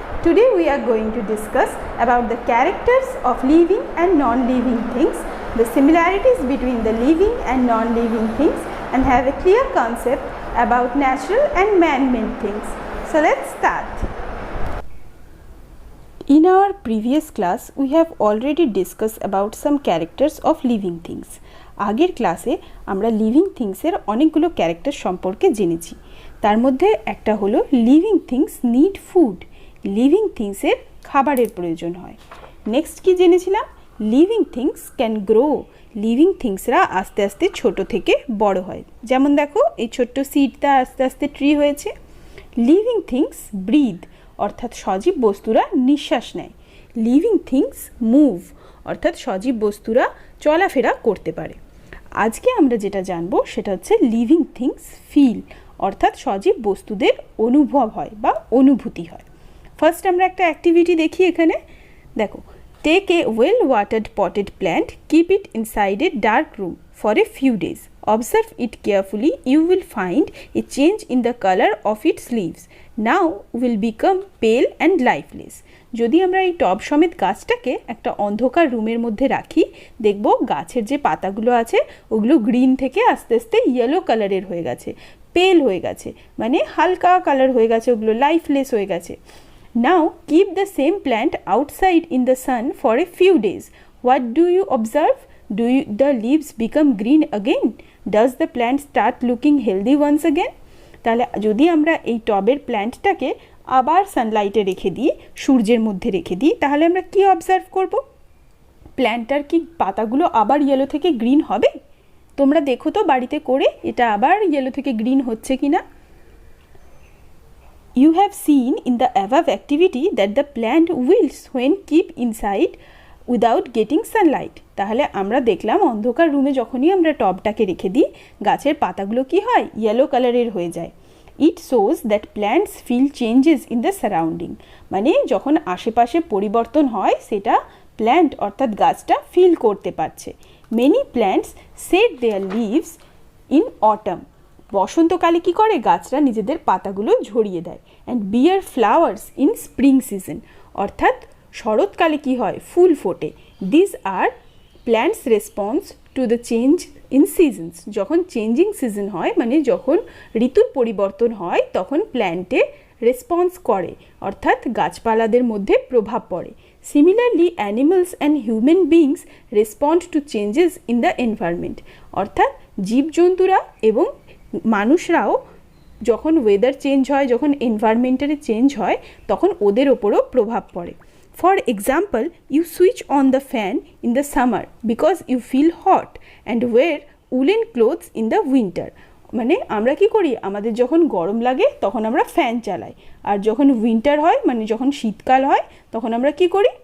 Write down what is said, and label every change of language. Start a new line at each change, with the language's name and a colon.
English: Today we are going to discuss about the characters of living and non-living things, the similarities between the living and non-living things, and have a clear concept about natural and man-made things. So let's start. In our previous class, we have already discussed about some characters of living things.
Bangla: আগের ক্লাসে আমরা living থিংসের অনেকগুলো character সম্পর্কে জেনেছি। তার মধ্যে একটা হলো
English: living things need food,
Bangla: living থিংসের খাবারের প্রয়োজন হয়। নেক্সট কি জেনেছিলাম?
English: living things can grow,
Bangla: living থিংসরা আস্তে আস্তে ছোট থেকে বড় হয়। যেমন দেখো এই ছোট্ট সিডটা আস্তে আস্তে ট্রি হয়েছে।
English: living things breathe,
Bangla: অর্থাৎ সজীব বস্তুরা নিঃশ্বাস নেয়।
English: living things move,
Bangla: অর্থাৎ সজীব বস্তুরা চলাফেরা করতে পারে। আজকে আমরা যেটা জানবো সেটা হচ্ছে
English: living things feel,
Bangla: অর্থাৎ সজীব বস্তুদের অনুভব হয় বা অনুভূতি হয়। ফার্স্ট আমরা একটা অ্যাক্টিভিটি দেখি এখানে। দেখো,
English: Take a well watered potted plant, keep it inside a dark room for a few days, observe it carefully, you will find a change in the color of its leaves. Now will become pale and lifeless.
Bangla: যদি আমরা এই টব সমেত গাছটাকে একটা অন্ধকার রুমের মধ্যে রাখি, দেখব গাছের যে পাতাগুলো আছে ওগুলো গ্রিন থেকে আস্তে আস্তে ইয়েলো কালারের হয়ে গেছে, পেল হয়ে গেছে, মানে হালকা কালার হয়ে গেছে, ওগুলো লাইফলেস হয়ে গেছে।
English: Now keep the same plant outside in the sun for a few days. What do you observe? Do the leaves become green again? Does the plant start looking healthy once again?
Bangla: তাহলে যদি আমরা এই টবের প্ল্যান্টটাকে আবার সানলাইটে রেখে দিই, সূর্যের মধ্যে রেখে দিই, তাহলে আমরা কি অবজার্ভ করব? প্ল্যান্টটার কি পাতাগুলো আবার ইয়েলো থেকে গ্রিন হবে? তোমরা দেখো তো বাড়িতে করে এটা আবার ইয়েলো থেকে গ্রিন হচ্ছে কিনা।
English: You have seen in the above activity that the plant wilts when kept inside without getting sunlight.
Bangla: তাহলে আমরা দেখলাম অন্ধকার রুমে যখনই আমরা টবটাকে রেখে দিই, গাছের পাতাগুলো কি হয়? ইয়েলো কালারের হয়ে যায়।
English: it shows that plants feel changes in the surrounding,
Bangla: মানে যখন আশেপাশে পরিবর্তন হয় সেটা প্ল্যান্ট অর্থাৎ গাছটা ফিল করতে পারছে।
English: many plants shed their leaves in autumn,
Bangla: বসন্তকালে কি করে? গাছরা নিজেদের পাতাগুলো ঝরিয়ে দেয়।
English: and bear flowers in spring season,
Bangla: অর্থাৎ শরৎকালে কি হয়? ফুল ফোটে।
English: this are plants response to the change in seasons,
Bangla: যখন চেঞ্জিং সিজন হয় মানে যখন ঋতুর পরিবর্তন হয় তখন প্ল্যান্টে রেসপন্স করে, অর্থাৎ গাছপালাদের মধ্যে প্রভাব পড়ে।
English: similarly animals and human beings respond to changes in the environment,
Bangla: অর্থাৎ জীবজন্তুরা এবং মানুষরাও যখন ওয়েদার চেঞ্জ হয়, যখন এনভায়রনমেন্টের চেঞ্জ হয়, তখন ওদের ওপরও প্রভাব পড়ে।
English: For example, you switch on the fan in the summer because you feel hot and wear woolen clothes in the winter.
Bangla: মানে আমরা কি করি? আমাদের যখন গরম লাগে তখন আমরা ফ্যান চালাই, আর যখন উইন্টার হয় মানে যখন শীতকাল হয় তখন আমরা কি করি?